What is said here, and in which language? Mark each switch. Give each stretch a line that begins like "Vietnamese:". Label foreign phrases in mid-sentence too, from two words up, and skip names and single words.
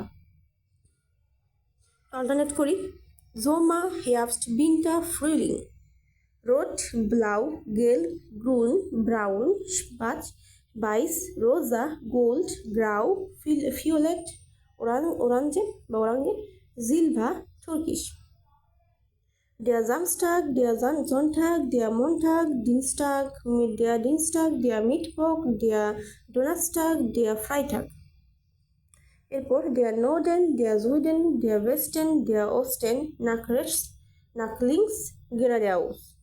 Bangla: অল্টারনেট করি।
German: Sommer, Herbst, Winter, Frühling. Rot, Blau, Gelb, Grün, Braun, Schwarz, Weiß, Rosa, Gold, Grau, Violett, Orange, Silber, Türkis. Samstag, Sonntag, Montag, Dienstag, Mittwoch, Donnerstag, Freitag. এরপর Norden, Süden, Westen, Osten, nach links, geradeaus.